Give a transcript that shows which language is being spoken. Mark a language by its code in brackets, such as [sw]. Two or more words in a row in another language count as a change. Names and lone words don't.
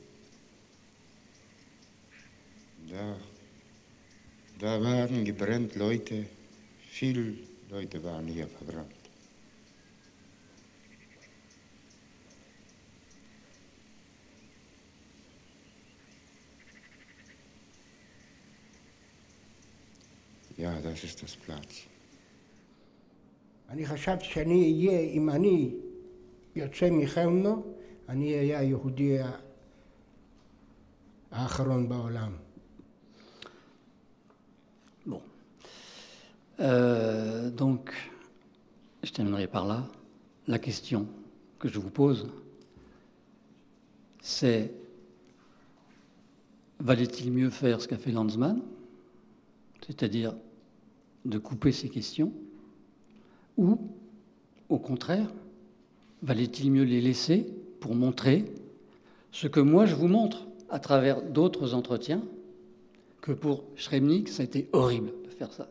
[de] Da waren gebrannt Leute, viele Leute waren hier verbrannt. Ja, das ist das Platz. [he] אני חשבתי שאני אהיה, אם אני יוצא מחרמנו, אני אהיה היהודי האחרון בעולם. [fr] Bon. Donc, je terminerai par là. La question que je vous pose, c'est valait-il mieux faire ce qu'a fait Lanzmann, c'est-à-dire de couper ces questions, ou, au contraire, valait-il mieux les laisser pour montrer ce que moi je vous montre à travers d'autres entretiens, que pour Srebnik, ça a été horrible de faire ça.